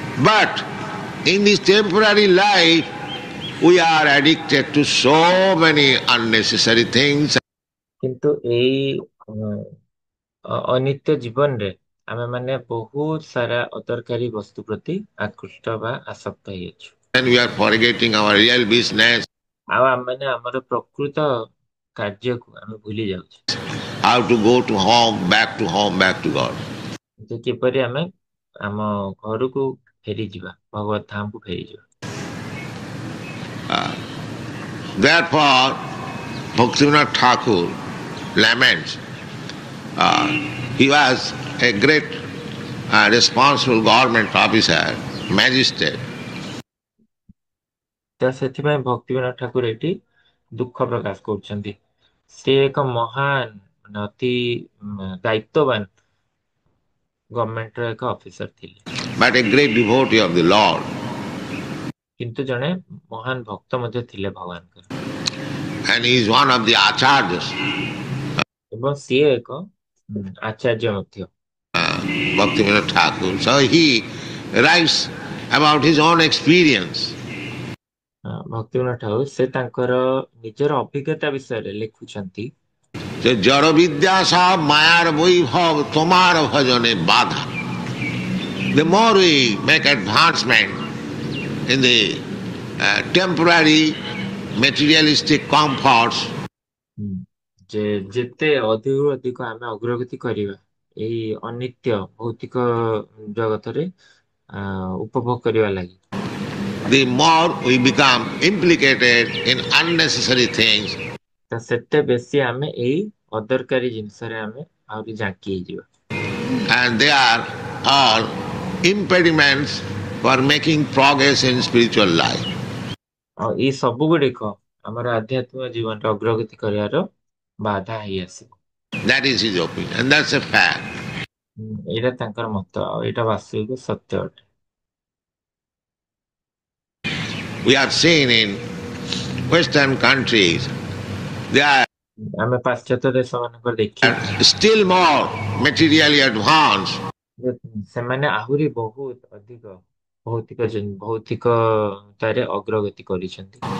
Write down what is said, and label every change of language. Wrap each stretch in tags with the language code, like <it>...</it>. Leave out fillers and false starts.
<en>But in this temporary life, we are addicted to so many unnecessary things.</en> <or>କିନ୍ତୁ ଏଇ ଅନିତ୍ୟ ଜୀବନରେ ଆମେ ମାନେ ବହୁତ ସାରା ଅଦରକାରୀ ବସ୍ତୁ ପ୍ରତି ଆକୃଷ୍ଟ ବା ଆସକ୍ତ ହେଇଅଛୁ।</or> <en>And we are forgetting our real business,</en> <or>ଆଉ ଆମେ ମାନେ ଆମର ପ୍ରକୃତ କାର୍ଯ୍ୟକୁ ଆମେ ଭୁଲି ଯାଉଛୁ,</or> <en>how to go to home, back to God.</en> <or>ଯେ କିପରି ଆମେ ଆମ ଘରକୁ ଫେରିଯିବା, ଭଗବତ ଧାମକୁ ଫେରିଯିବା।</or> <en>Therefore, Bhaktivinoda Thakur laments. He was a great responsible government officer, magistrate.</en> <or>ତ ସେଥିପାଇଁ ଭକ୍ତିବିନୋଦ ଠାକୁର ଏଠି ଦୁଃଖ ପ୍ରକାଶ କରୁଛନ୍ତି। ସେ ଏକ ମହାନ ମାନେ ଅତି ଦାୟିତ୍ୱବାନ ଗଭର୍ଣ୍ଣମେଣ୍ଟର ଏକ ଅଫିସର ଥିଲେ,</or> <en>But a great devotee of the Lord.</en> <or>କିନ୍ତୁ ଜଣେ ମହାନ ଭକ୍ତ ମଧ୍ୟ ଥିଲେ ଭଗବାନଙ୍କର,</or> <en>And he is one of the acharyas,</en> <or>ଏବଂ ସିଏ ଏକ ଆଚାର୍ଯ୍ୟ ମଧ୍ୟ।</or> <en>Bhaktivinoda Thakur. So he writes about his own experience.</en> <or>ଭକ୍ତିବିନୋଦ ଠାକୁର ସେ ତାଙ୍କର ନିଜର ଅଭିଜ୍ଞତା ବିଷୟରେ ଲେଖୁଛନ୍ତି</or> <bn>যে জড় বিদ্যা সব মায়ার বৈভব তোমার ভজনে বাধা.</bn> <en>The more we make advancement in the temporary materialistic comforts,</en> <or>ଯେ ଯେତେ ଅଧିକରୁ ଅଧିକ ଆମେ ଅଗ୍ରଗତି କରିବା ଏଇ ଅନିତ୍ୟ ଭୌତିକ ଜଗତରେ ଉପଭୋଗ କରିବା ଲାଗି,</or> <en>the more we become implicated in unnecessary things.</en> <or>ତ ସେତେ ବେଶୀ ଆମେ ଏଇ ଅଦରକାରୀ ଜିନିଷରେ ଆମେ ଆହୁରି ଝାଙ୍କି ହେଇଯିବା।</or> <en>And they are all impediments for making progress in spiritual life.</en> <or>ଆଉ ଏଇ ସବୁ ଗୁଡିକ ଆମର ଆଧ୍ୟାତ୍ମିକ ଜୀବନରେ ଅଗ୍ରଗତି କରିବାର ବାଧା ହେଇ ଆସିବ।</or> <en>That is his opinion, and that's a fact.</en> <or>ଏଇଟା ତାଙ୍କର ମତ, ଆଉ ଏଇଟା ବାସ୍ତବିକ ସତ୍ୟ ଅଟେ।</or> <en>We have seen in Western countries, they are</en> <or>ଆମେ ପାଶ୍ଚାତ୍ୟ ଦେଶ ମାନଙ୍କର ଦେଖିବା</or> <en>still more materially advanced,</en> <or>ଯେ ସେମାନେ ଆହୁରି ବହୁତ ଅଧିକ ଭୌତିକତାରେ ଅଗ୍ରଗତି କରିଛନ୍ତି,</or>